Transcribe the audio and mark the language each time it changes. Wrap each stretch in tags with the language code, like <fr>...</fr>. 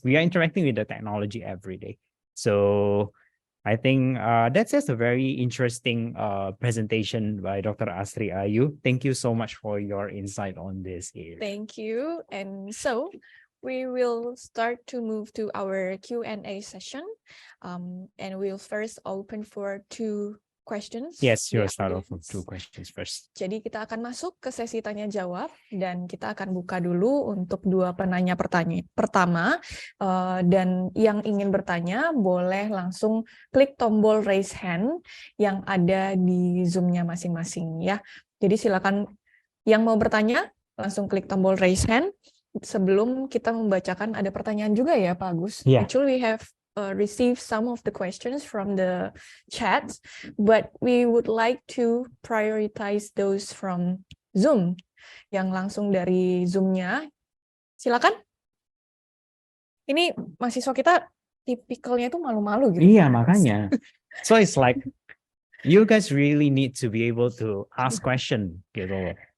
<en>we are interacting with the technology every day. So I think that's just a very interesting presentation by Dr. Asri Ayu. Thank you so much for your insight on this area. Thank you. And so we will start to move to our Q&A session. And we'll first open for 2 questions. Yes,</en> <id>di</id> <en>you'll start off with audience. 2 questions first.</en> <id>Jadi kita akan masuk ke sesi tanya jawab dan kita akan buka dulu untuk 2 penanya pertama, dan yang ingin bertanya boleh langsung klik tombol raise hand yang ada di Zoom-nya masing-masing ya. Jadi silakan yang mau bertanya langsung klik tombol raise hand. Sebelum kita membacakan ada pertanyaan juga ya Pak Agus.</id> <en>Yeah. Actually we have received some of the questions from the chat, but we would like to prioritize those from Zoom,</en> <id>yang langsung dari Zoom-nya. Silakan. Ini mahasiswa kita tipikalnya itu malu-malu gitu. Iya, makanya.</id> <en>So it's like, you guys really need to be able to ask question</en> <id>gitu loh.</id>